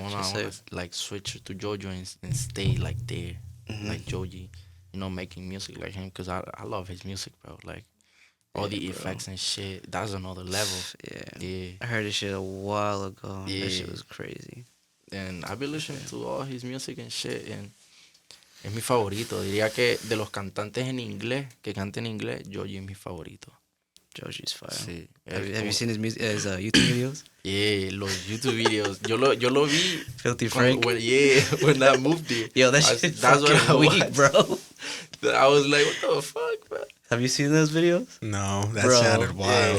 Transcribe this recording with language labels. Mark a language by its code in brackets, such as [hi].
[en] I wanna like switch to Jojo and stay like there, like Joji. Making music like him, because I love his music, bro. Like all the effects and shit. That's another level. Yeah. I heard this shit a while ago. Yeah. That shit was crazy. And I've been listening to all his music and shit, and [es] es mi favorito. Diría que de los cantantes en inglés, que canten en inglés, Joji es mi favorito. [en] Joji's fire. [es] Sí. [en] Have you seen his music, his YouTube videos? Yeah, [es] los YouTube videos. Yo lo vi. [en] Filthy Frank. When I moved there. Yo, that shit that's what I fucking weak, watched. bro. I was like, what the fuck, bro? Have you seen those videos? No, that Bro, sounded wild.